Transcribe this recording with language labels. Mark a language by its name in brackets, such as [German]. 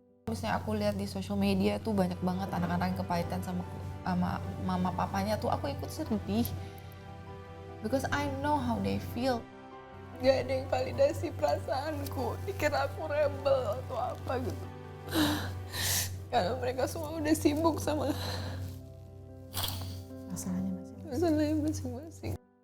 [Indonesian] Misalnya aku lihat di social media tuh banyak banget anak-anak yang kepahitan sama mama papanya tuh, aku ikut sedih. [English] Because I know how they feel. [Indonesian] Gak ada yang validasi perasaanku, dikira aku rebel atau apa gitu. Karena mereka semua udah sibuk sama masalahnya masing-masing.